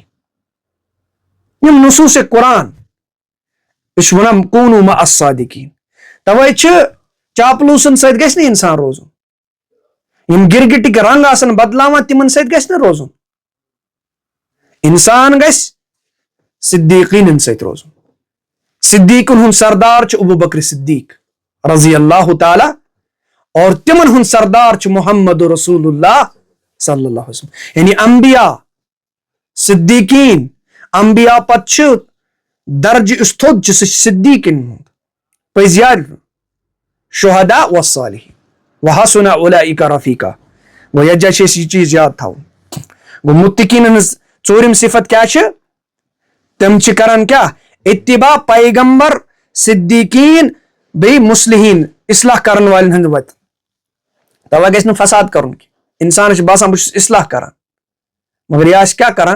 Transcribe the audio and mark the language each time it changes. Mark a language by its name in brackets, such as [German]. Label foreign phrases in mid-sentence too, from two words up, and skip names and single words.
[Kashmiri] یم نصوص قرآن یہ چھ ونان [Arabic] کوٗنوٗ مع الصادقیٖن. [Kashmiri] توے چھ چاپلوٗسن سۭتۍ گژھِ نہٕ انسان روزُن, یم گرگٹٕکۍ رنگ آسن بدلاوان تمن سۭتۍ گژھِ نہٕ روزُن. انسان گژھِ صدیقیٖنن سۭتۍ روزُن. صدیقن ہند سردار چھ ابو بکر صدیق [Arabic] رضی اللہ تعالی, [Kashmiri] اور تمن ہند سردار چھ [Arabic] محمد رسول اللہ صلی اللہ علیہ وسلم. [Kashmiri] یعنی انبیاء صدیقین, انبیاء پتہٕ چھ درجہ یُس تھوٚد چھُ سُہ چھُ صدیقن ہُنٛد, پٔزۍ یار, [Arabic] شہداء والصالحین وحسن اولئک رفیقا. [Kashmiri] گوٚو یتھ جایہِ چھِ أسۍ یہِ چیٖز یاد تھاوُن. گوٚو متقیٖنن ہٕنٛز ژوٗرِم صفت کیٛاہ چھِ؟ تِم چھِ کران کیٛاہ؟ اتباع پیغمبر, صدیقین, بیٚیہِ مصلحین, اصلاح کرن والٮ۪ن ہٕنٛدِ وتہِ. توے گژھِ نہٕ فساد کرُن کینٛہہ. انسانس چھُ باسان بہٕ چھُس اصلاح کران مگر یہِ آسہِ کیٛاہ کران؟